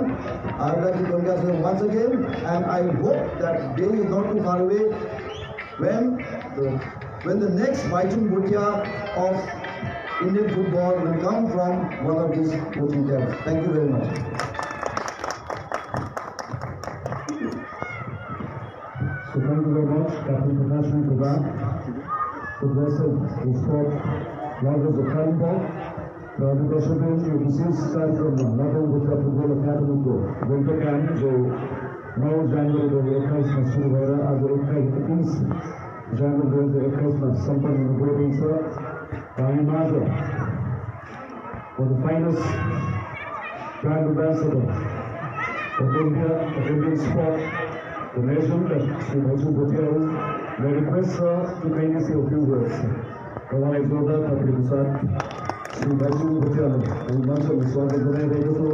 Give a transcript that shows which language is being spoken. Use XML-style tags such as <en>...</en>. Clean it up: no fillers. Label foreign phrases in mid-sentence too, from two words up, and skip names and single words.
<en>I would like to congratulate them once again, and I hope that day is not too far away when the next Baichung Bhutia of Indian football will come from one of these coaching camps. Thank you very much. So Captain Prakash Prabhat, Progressive Sport Lovers of Kalimpong,</en> <ne>र दर्शकहरू यो विशेष कार्यक्रममा नवौं गुप्ता फुटबल एकाडेमीको विन्टर क्याम्प जो 9 जनवरी 2021 में शुरू भएर आज 21 जनवरी 2021 में सम्पन्न हुन गइरहेछ।</ne> <en>हामीमाझ for the finest brand ambassador of India, of Indian sport, the nation, Shri Bhaiju Bhutia. May I request sir to kindly say a few words.</en> <hi>हमारा जोरदार ताली के साथ श्री भाइजू भुटिया मंच में</hi> <ne>स्वागत जनाइरहेको छु।</ne>